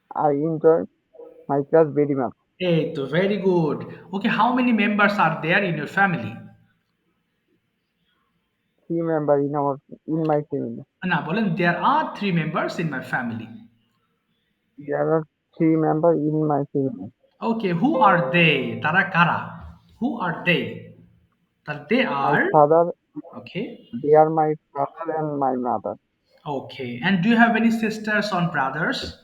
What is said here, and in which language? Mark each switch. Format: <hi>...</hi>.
<en>I enjoy my class very much.</en> <bn>এই তো</bn> <en>Very good. Okay, how many members are there in your family? 3 members in my family.</en> <bn>না, বলেন</bn> <en>There are 3 members in my family. There are 3 members in my family. Okay, who are they?</en> <bn>তারা কারা?</bn> <en>Who are they?</en> <bn>তাহলে</bn> <en>They My are father, okay, they are my father and my mother. Okay. And do you have any sisters or brothers?</en>